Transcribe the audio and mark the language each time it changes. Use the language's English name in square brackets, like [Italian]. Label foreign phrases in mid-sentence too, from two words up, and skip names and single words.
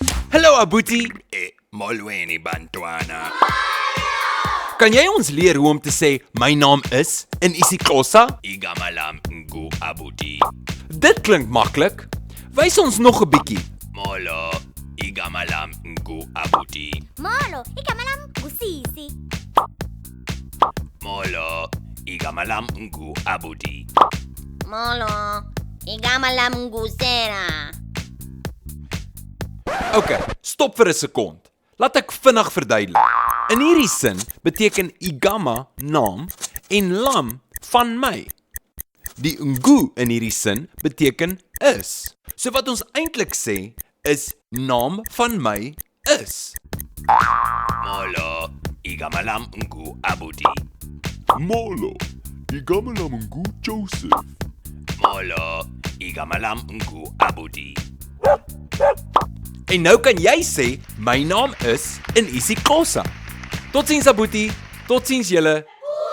[Afrikaans] Hallo Abuti, [Xhosa] Molweni bantwana. [Afrikaans] kan jy ons leer hoe om te sê my naam is in isiXhosa? [Xhosa] Igama lam ngu Abuti. [Afrikaans] Dit klink maklik. Wys ons nog 'n bietjie. [Xhosa] Molo, igama lam ngu Abuti. Molo, igama lam ngusisi. Molo, igama lam ngu Abuti. Molo, igama lam ngusera. [Afrikaans] OK, stop vir 'n sekond. Laat ek vinnig verduidelik. In hierdie sin beteken igama naam en lam van my. Die ngu in hierdie sin beteken is. So wat ons eintlik sê is naam van my is. [Xhosa] Molo, igama lam ngu Abuti. Molo, igama lam ngu Joseph. Molo, igama lam ngu Abuti. [Afrikaans] En nou kan jy sê my naam is in isiXhosa. Totsiens Abuti, totsiens julle.